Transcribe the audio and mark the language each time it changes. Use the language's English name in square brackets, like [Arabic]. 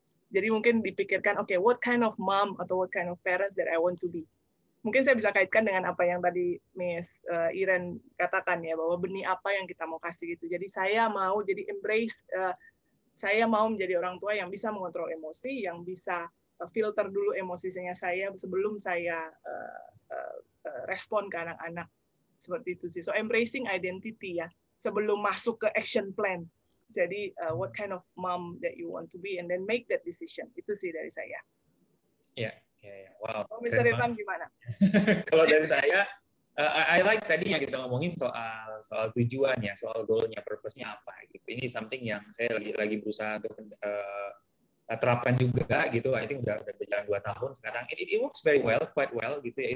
[Indonesian] Jadi mungkin dipikirkan, [English] okay, what kind of mom [Indonesian] atau [English] what kind of parents that I want to be. [Indonesian] Mungkin saya bisa kaitkan dengan apa yang tadi Miss Iren katakan ya, bahwa benih apa yang kita mau kasih gitu. Jadi saya mau jadi embrace, saya mau menjadi orang tua yang bisa mengontrol emosi, yang bisa filter dulu emosinya saya sebelum saya respon ke anak-anak. Seperti itu sih. [English] So embracing identity [Indonesian] ya, sebelum masuk ke action plan. Jadi [English] what kind of mom that you want to be, and then make that decision. [Indonesian] Itu sih dari saya. Ya. Wow. Oh, Mr. Irfan gimana? Kalau dari saya, [English] I like [Indonesian] tadi yang kita ngomongin soal tujuan ya, soal goalnya, purpose-nya apa gitu. Ini something yang saya lagi berusaha untuk terapkan juga gitu. [English] I think [Indonesian] udah berjalan 2 tahun sekarang. [English] It works very well, quite well [Indonesian] gitu ya.